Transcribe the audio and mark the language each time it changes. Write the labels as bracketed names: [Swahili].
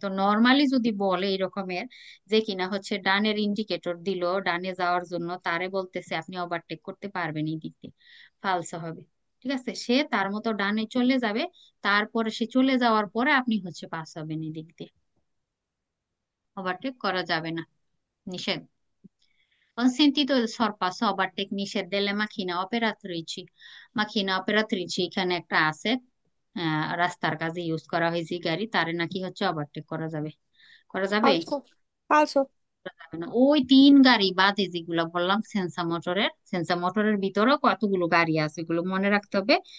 [Bangla] তো নর্মালি যদি বলে এরকমের যে কিনা হচ্ছে ডানের ইন্ডিকেটর দিল ডানে যাওয়ার জন্য, তারে বলতেছে আপনি ওভারটেক করতে পারবেন এই দিক দিয়ে, ফালসো হবে। ঠিক আছে, সে তার মতো ডানে চলে যাবে, তারপরে সে চলে যাওয়ার পরে আপনি হচ্ছে পাস হবেন এই দিক দিয়ে, ওভারটেক করা যাবে না, নিষেধ। [Italian] Consentito il sorpasso a tecniche delle macchine operatrici. [Bangla] Macchine operatrici এখানে একটা আছে, রাস্তার কাজে ইউজ করা হয়েছে গাড়ি, তারে নাকি হচ্ছে ওভারটেক করা যাবে, করা যাবে? ফালসো, ফালসো। করা যাবে না। ওই তিন গাড়ি বাদে যেগুলো বললাম সেন্সা মোটরের ভিতরেও কতগুলো গাড়ি আছে, এগুলো মনে রাখতে হবে।